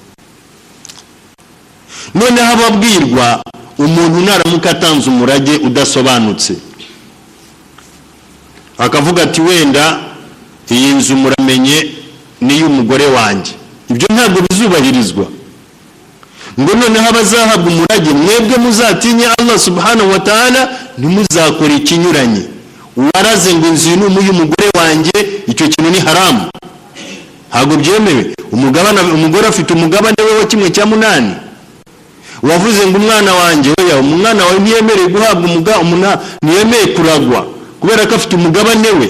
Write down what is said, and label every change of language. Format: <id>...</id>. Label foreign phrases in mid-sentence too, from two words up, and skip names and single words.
<rw>Noneho ababwirwa umuntu naramuka atanze umurage udasobanutse, akavuga ati wenda iyi nzu muramenye ni y'umugore wanjye, ibyo ntabwo bizubahirizwa. Ngo noneho abazahabwa umurage, mwebwe muzatinye Allah</rw> <ar>سبحانه وتعالى,</ar> <rw>ntimuzakore ikinyuranye. Waraze ngo inzu ni y'umugore wanjye, icyo kintu ni haramu, ntabwo byemewe. Umugore afite umugabane we wa 1/8. Wavuze ngo umwana wanjye, oya, umwana wawe ntiyemereye guhabwa ntiyemereye kuragwa kubera ko afite umugabane we.</rw>